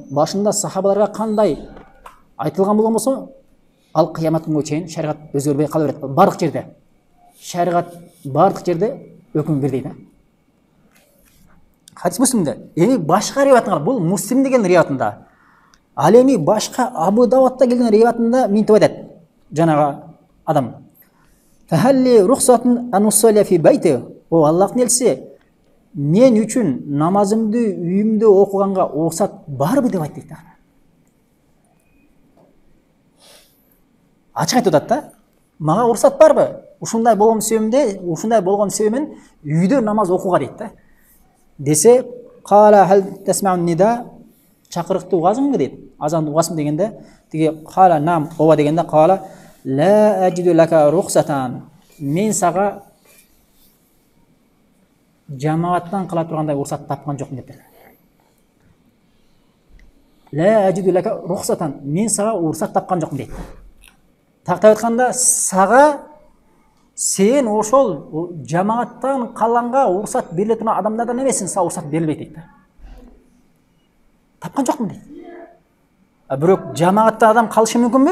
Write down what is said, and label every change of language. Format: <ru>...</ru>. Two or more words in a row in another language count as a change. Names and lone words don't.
<ky>Башында сахабаларга кандай айтылган болгон болсо, ал кыямат күнгө чейин шариат өзгөрбөй кала берет. Бардык жерде. Шариат бардык жерде өкүм бирдей да. Хадис Муслимде. Эми башка риwayatында, бул Муслим деген риwayatында. Ал эми башка Абу Давудта келген риwayatында минтип айтат. Жанагы адам.</ky> <ar>فهل لي رخصة أن أصلي في بيتي.</ar> <ky>О Аллахтын элчиси, мен үчүн намазымды үйүмдө окуганга уруксат барбы деп айтты. Ачык айтып атат да. Мага уруксат барбы? Ушундай болгон себебинен үйдө намаз окууга дейт да. Десе,</ky> <ar>قال هل تسمع النداء,</ar> <ky>чакырыкты угасыңбы дейт. Азанды угасың дегенде, тиги</ky> <ar>قال نعم,</ar> <ky>ооба дегенде</ky> <ar>قال لا أجد لك رخصة.</ar> <ky>Мен сага жамааттан кыла тургандай уруксат тапкан жокмун деп.</ky> <ar>لا أجد لك رخصة.</ar> <ky>Мен сага уруксат тапкан жокмун дейт. Тактап айтканда, сага сен ошол жамааттан калганга уруксат бериле турган адамдардан эмессиң, сага уруксат берилбейт дейт. Тапкан жокмун дейт. Бирок жамаатта адам калышы мүмкүнбү?</ky>